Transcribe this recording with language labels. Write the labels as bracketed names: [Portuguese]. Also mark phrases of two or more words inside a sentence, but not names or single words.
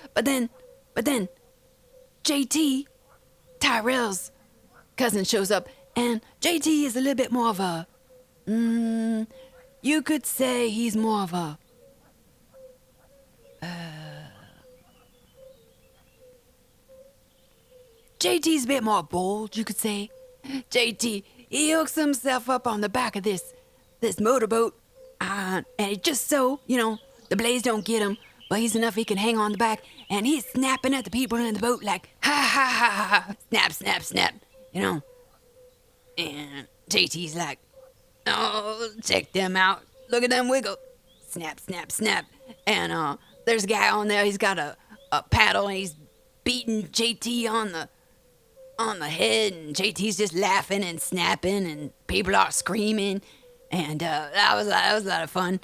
[English] But then, JT, Tyrell's cousin, shows up, and JT is a little bit more of a, you could say he's more of a, JT's a bit more bold, you could say. JT, he hooks himself up on the back of this motorboat, and it just so, the blaze don't get him, but he's enough he can hang on the back, and he's snapping at the people in the boat like, ha ha ha ha, ha, snap, snap, snap, And JT's like, oh, check them out, look at them wiggle, snap, snap, snap. And there's a guy on there, he's got a paddle, and he's beating JT on the head, and JT's just laughing and snapping, and people are screaming, and that was a lot of fun.